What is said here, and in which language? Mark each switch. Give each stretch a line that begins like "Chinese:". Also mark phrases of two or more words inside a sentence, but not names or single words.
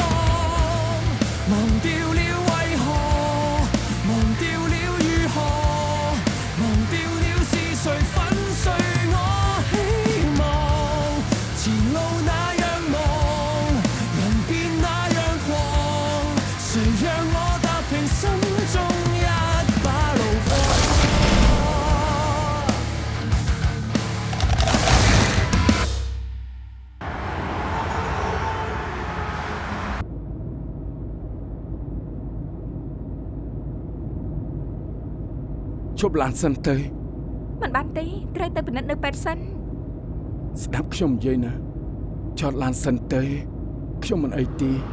Cantonese: 忘掉了為何，忘掉了如何，忘掉了是誰粉碎我希望。前路那樣忙，人變那樣狂，誰讓我踏平心中一把怒火？
Khmer: ជប់ឡានសិនទៅមិនបានទេត្រូវទៅពិនិត្យនៅពេទ្យសិនស្ដាប់ខ្ញុំនិយាយណាចតឡានសិនទៅខ្ញុំមិនអីទេ